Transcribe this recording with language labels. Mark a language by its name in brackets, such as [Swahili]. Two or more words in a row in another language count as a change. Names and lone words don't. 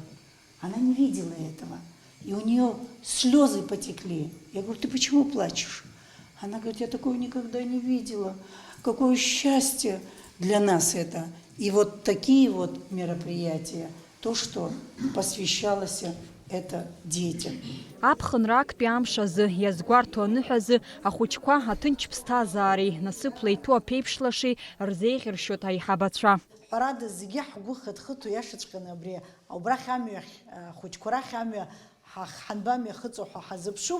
[Russian] Она не видела этого. И у нее слезы потекли. Я говорю, ты почему плачешь? Она говорит, я такого никогда не видела. Какое счастье для нас это. И вот такие вот мероприятия, то, что посвящалось это детям. [Abkhazian] Аԥхынра актәи амш азы иазгәарҭо аныҳәазы ахәыҷқәа аҭынч ԥсҭазаареи насыԥла иҭәу аԥеиԥшлашеи рзеиӷьыршьоит аиҳабацәа. Ҳәарада зегьы ҳгәы хыҭ-хыҭуа иашаҵәҟьаны абри убрахь амҩа хәыҷқәа рахь амҩа ҳанба мҩахыҵуа ҳәа ҳазыԥшуп.